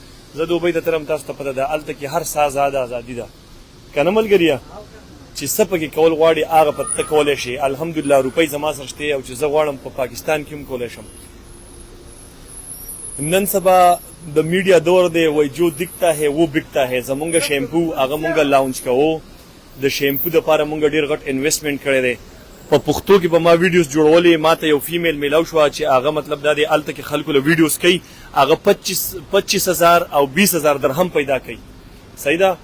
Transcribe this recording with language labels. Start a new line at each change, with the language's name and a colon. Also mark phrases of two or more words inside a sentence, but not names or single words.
Pashto: زه دوبۍ ته تلم تاسو ته پته ده هلته کې هر سا ازادي ده که نه ملګریه چې څه پکې کول غواړي هغه په ته کولی شي. الحمدلله روپۍ زما سره شته او چې زه غواړم په پاکستان کې هم کولی شم. نن سبا د میډیا دور دی وای
Urdu: جو دکھتا ہے وہ بکتا ہے.
Pashto: زمونږ شیمپو هغه مونږ لاونچ کوو، د شیمپو دپاره مونږ ډېر غټ انویسټمنټ کړی دی. په پښتو کې به ما ویډیوز جوړولې، ما ته یو فیمیل میلاو شوه چې هغه مطلب دا دی هلته کې خلکو له ویډیوز کوي هغه 25,000 او 20,000 درهم پیدا کوي صحیح ده.